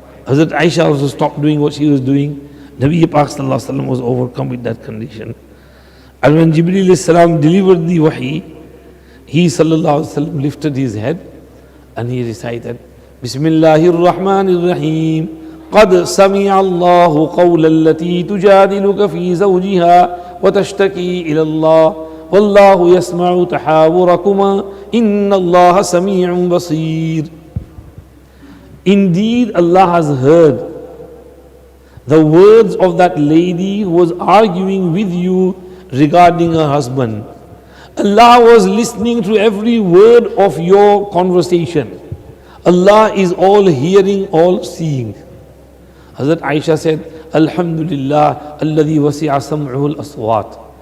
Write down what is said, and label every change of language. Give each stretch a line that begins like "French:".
English: Hazrat Aisha also stopped doing what she was doing. Nabi Pak sallallahu alaihi wasallam was overcome with that condition. And when Jibreel alayhi salam delivered the wahi, he sallallahu alaihi wasallam lifted his head and he recited,
Arabic: Bismillahir Rahmanir Rahim. قد سمع الله قول التي تجادلك في زوجها وتشتكي إلى الله والله يسمع تحاوركما إن الله سميع بصير.
English: Indeed, Allah has heard the words of that lady who was arguing with you regarding her husband. Allah was listening to every word of your conversation. Allah is all hearing, all seeing. Hazrat Aisha said,
Arabic: Alhamdulillah, alladhi wasi'a sam'uhu al-aswat.